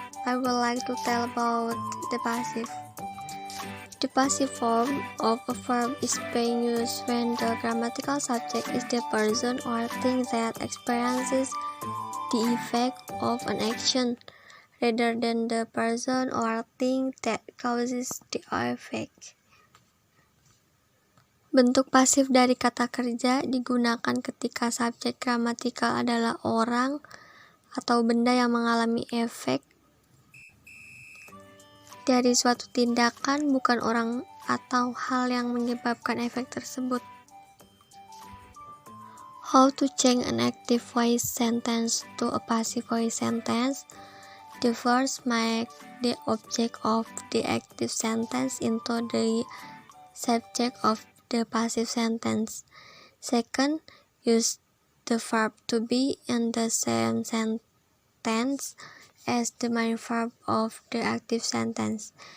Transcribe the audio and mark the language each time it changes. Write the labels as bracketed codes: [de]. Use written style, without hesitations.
[en] I would like to tell about the passive. The passive form of a verb is being used when the grammatical subject is the person or thing that experiences the effect of an action, rather than the person or thing that causes the effect. [id] Bentuk pasif dari kata kerja digunakan ketika subjek gramatikal adalah orang atau benda yang mengalami efek dari suatu tindakan, bukan orang atau hal yang menyebabkan efek tersebut. [en] How to change an active voice sentence to a passive voice sentence? The first, make the object of the active sentence into the subject of the passive sentence. Second, use the verb to be in the same sentence as the main verb of the active sentence.